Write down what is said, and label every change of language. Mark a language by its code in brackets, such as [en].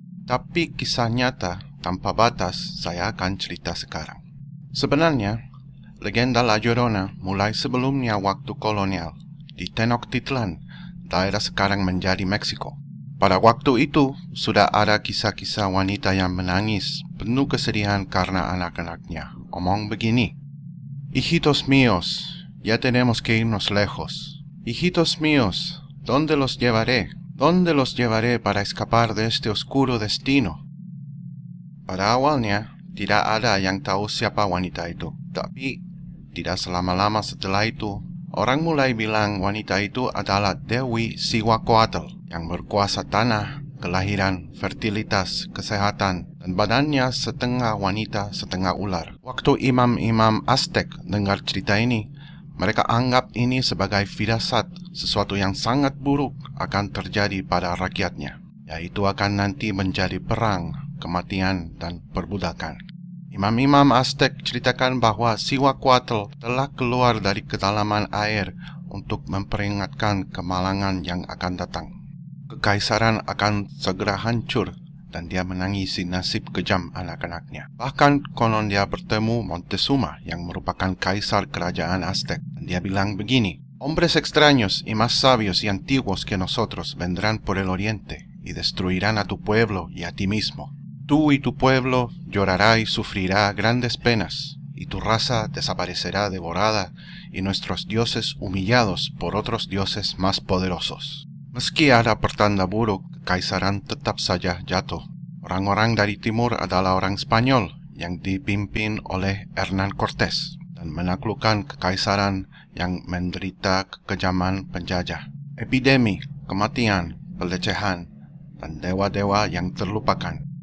[id] Tapi kisah nyata tanpa batas saya akan cerita sekarang. Sebenarnya, legenda La Llorona mulai sebelumnya waktu kolonial di Tenochtitlan, daerah sekarang menjadi Meksiko. Pada waktu itu, sudah ada kisah-kisah wanita yang menangis, penuh kesedihan karena anak-anaknya. Omong begini, [es] "Hijitos míos, ya tenemos que irnos lejos. Hijitos míos, ¿dónde los llevaré? ¿Dónde los llevaré para escapar de este oscuro destino?" [id] Pada awalnya, tidak ada yang tahu siapa wanita itu. Tapi, tidak selama-lama setelah itu, orang mulai bilang wanita itu adalah Dewi Cihuacoatl yang berkuasa tanah, kelahiran, fertilitas, kesehatan, dan dan badannya setengah wanita, setengah ular. Waktu imam-imam Aztec dengar cerita ini, mereka anggap ini sebagai firasat sesuatu yang sangat buruk akan terjadi pada rakyatnya, yaitu akan nanti menjadi perang, kematian, dan perbudakan. Imam-imam Aztec ceritakan bahwa Cihuacoatl telah keluar dari kedalaman air untuk memperingatkan kemalangan yang akan datang. Kekaisaran akan segera hancur dan dia menangisi nasib kejam anak-anaknya. Bahkan konon dia bertemu Montezuma yang merupakan kaisar kerajaan Aztec. Dan dia bilang begini, [es] "Hombres extraños y más sabios y antiguos que nosotros vendrán por el oriente y destruirán a tu pueblo y a ti mismo. Tú y tu pueblo llorará y sufrirá grandes penas, y tu raza desaparecerá devorada y nuestros dioses humillados por otros dioses más poderosos." [id] Meski ada pertanda buruk, kekaisaran tetap saja jatuh. Orang-orang dari timur adalah orang Spanyol yang dipimpin oleh Hernán Cortés dan menaklukkan kekaisaran yang menderita kekejaman penjajah. Epidemi, kematian, pelecehan, dan dewa-dewa yang terlupakan.